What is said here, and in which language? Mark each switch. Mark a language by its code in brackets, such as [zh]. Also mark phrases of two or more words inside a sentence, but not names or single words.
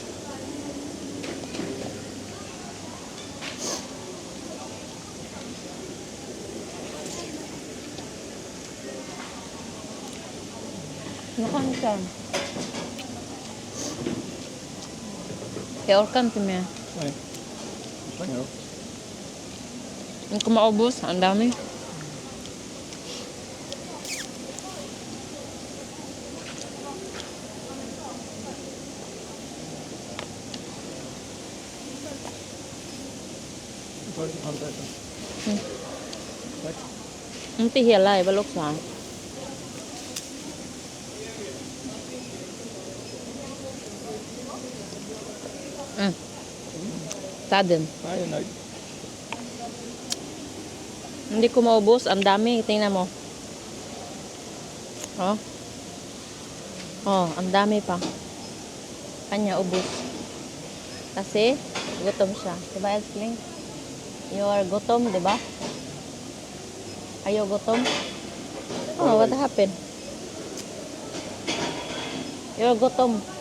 [tl] Ano ka nito? [sv] Jag orkar inte mer. Nej. Slänger upp. [tl] Hindi ko maubos. Ang dami. [sv] Jag tar lite handrätten. Tack. Inte hela är väl också här. Sadden. Nej, jag är nöjd. [tl] Hindi ko maubos. Ang dami. Tingnan mo. Oh. Oh, ang dami pa. Kanya ubos. Kasi gutom siya. Diba, [sv] Älskling? [en] You are [tl] gutom, diba? [en] Are you gutom? Oh, what happened? You're gutom.